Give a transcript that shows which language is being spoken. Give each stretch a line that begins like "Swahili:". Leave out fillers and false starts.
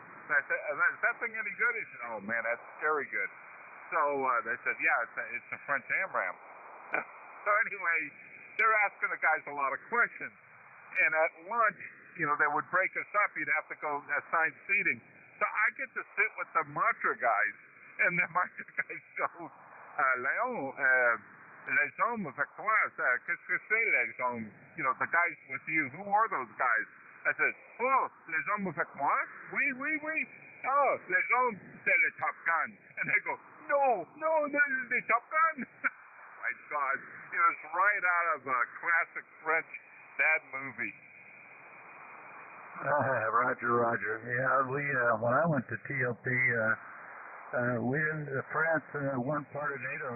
English: And I said, is that thing any good? He said, oh man, that's very good. So they said, yeah, it's a French AMRAAM. So anyway, they're asking the guys a lot of questions. And at lunch, they would break us up. You'd have to go assign seating. So I get to sit with the Matra guys. And the Matra guys go,
French: Léon, les hommes avec toi, qu'est-ce que c'est les hommes?
English: The guys with you, who are those guys? I said, oh,
French: les hommes avec moi? Oui, oui, oui. Oh, les hommes, c'est le Top Gun.
English: And they go, no, this is the Top Gun. My God, it was right out of a classic French bad movie. Roger. Yeah, we when I went to TOP, we in France weren't part of NATO.